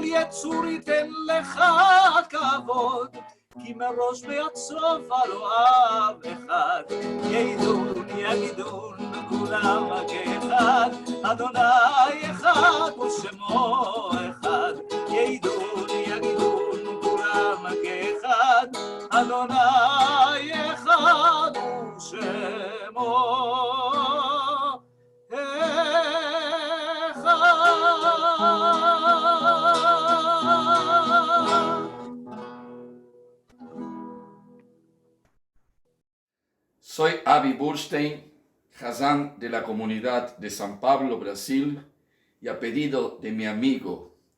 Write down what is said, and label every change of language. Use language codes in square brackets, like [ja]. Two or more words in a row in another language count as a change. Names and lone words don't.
[he] יצור ייתן לך כבוד, כי מראש ועד סוף הלא אב אחד, ידון יגידון כולם כאחד, אדוני אחד ושמו אחד, ידון יגידון כולם כאחד, אדוני אחד ושמו [es] Soy Avi Burstein, Hazán de la comunidad de San Pablo, Brasil, y a pedido de mi amigo